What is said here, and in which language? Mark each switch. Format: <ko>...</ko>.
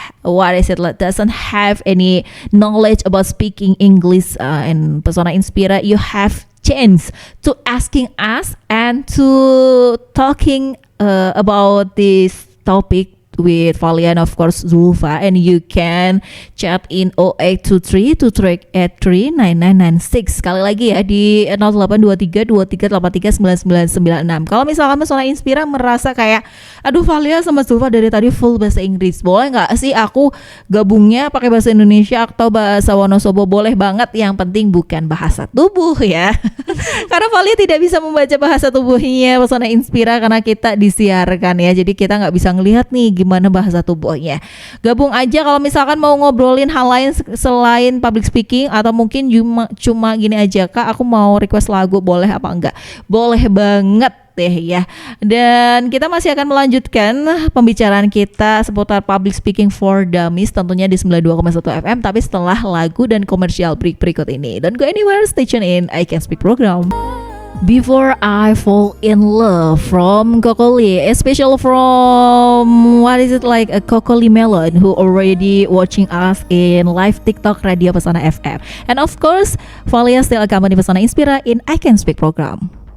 <en>doesn't have any knowledge about speaking English, and persona inspira you have chance to asking us and to talking about this topic with Valia and of course Zulfa, and you can chat in 0823 283 9996.</en> <id>Sekali lagi ya di 0823 2383 9996. Kalau misalkan Persona Inspira merasa kayak aduh Valia sama Zulfa dari tadi full bahasa Inggris, boleh nggak sih aku gabungnya pakai bahasa Indonesia atau bahasa Wonosobo? Boleh banget, yang penting bukan bahasa tubuh ya. Karena Valia tidak bisa membaca bahasa tubuhnya Persona Inspira karena kita disiarkan ya, jadi kita nggak bisa ngelihat nih gimana bahasa tubuhnya. Gabung aja kalau misalkan mau ngobrolin hal lain selain public speaking, atau mungkin cuma gini aja, Kak aku mau request lagu, boleh apa enggak? Boleh banget deh ya. Dan kita masih akan melanjutkan pembicaraan kita seputar public speaking for dummies tentunya di 92,1 FM, tapi setelah lagu dan komersial break berikut ini.</id> <en>Don't go anywhere, stay tuned in I Can Speak program. Before I Fall in Love from Kokoli, especially from what is it like a Kokoli Melon who already watching us in live TikTok Radio Pesona FM. And of course, Valia still accompany Pesona Inspira in I Can Speak program.</en>